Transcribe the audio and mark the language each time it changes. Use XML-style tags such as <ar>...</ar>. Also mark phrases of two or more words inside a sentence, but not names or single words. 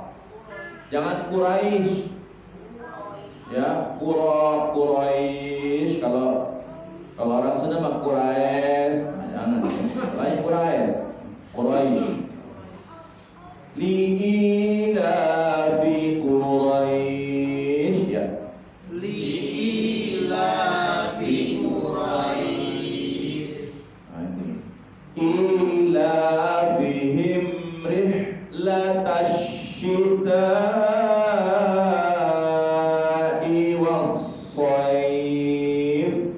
<id>Jangan Quraisy. Ya, Quraisy. Kalau orang Sunda mah Quraisy, jangan. Lain Quraisy. Quraisy.</id> <ar>Li'ilafi Quraisy,</ar> <id>ya.</id> <ar>Li'ilafi Quraisy. Ilafihim rihlatash syita'i was-shayf.</ar>